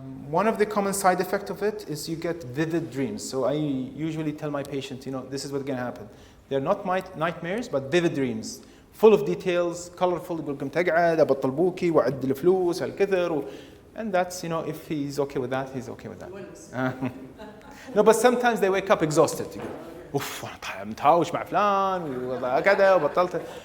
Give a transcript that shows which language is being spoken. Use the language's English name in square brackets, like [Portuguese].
[English] One of the common side effects of it is you get vivid dreams. So I usually tell my patient, you know, this is what's going to happen. They're not nightmares, but vivid dreams. Full of details, colorful. [Arabic] يقول لكم تقعد أبطل بوكي وأعد الفلوس هالكثر. [English] And that's, you know, if he's okay with that, he's okay with that. No, but sometimes they wake up exhausted. You go, [Arabic] اوف انا متهاوش مع فلان كذا وبطلت.